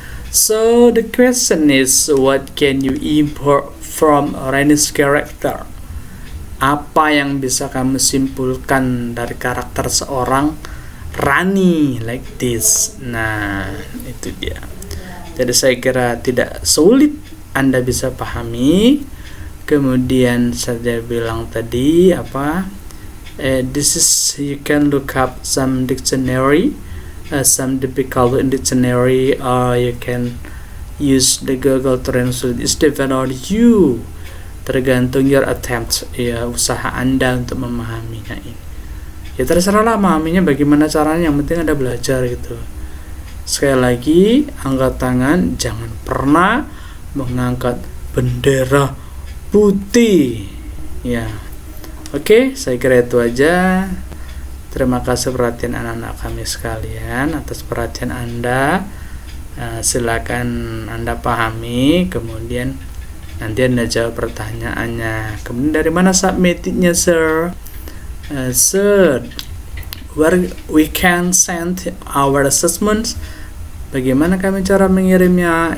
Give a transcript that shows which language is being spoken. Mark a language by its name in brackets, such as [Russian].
[English] So the question is, what can you import from Rani's character? [Indonesian] Apa yang bisa kamu simpulkan dari karakter seorang Rani [English] like this? [Indonesian] Nah, itu dia. Jadi saya kira tidak sulit Anda bisa pahami. Kemudian saya bilang tadi [English] this is, you can look up some dictionary, some difficult in dictionary, or you can use the Google Translate. It's depend on you, [Indonesian] tergantung [English] your attempt, [Indonesian] ya, usaha Anda untuk memahaminya ini. Ya terserahlah memahaminya bagaimana caranya, yang penting Anda belajar gitu. Sekali lagi, angkat tangan, jangan pernah mengangkat bendera putih. Ya, oke, saya kira itu aja. Terima kasih perhatian anak-anak kami sekalian, atas perhatian Anda. Silakan Anda pahami, kemudian nanti Anda jawab pertanyaannya. Kemudian dari mana submitnya, sir? [English] Sir, where we can send our assessments? [Indonesian] Bagaimana kami cara mengirimnya?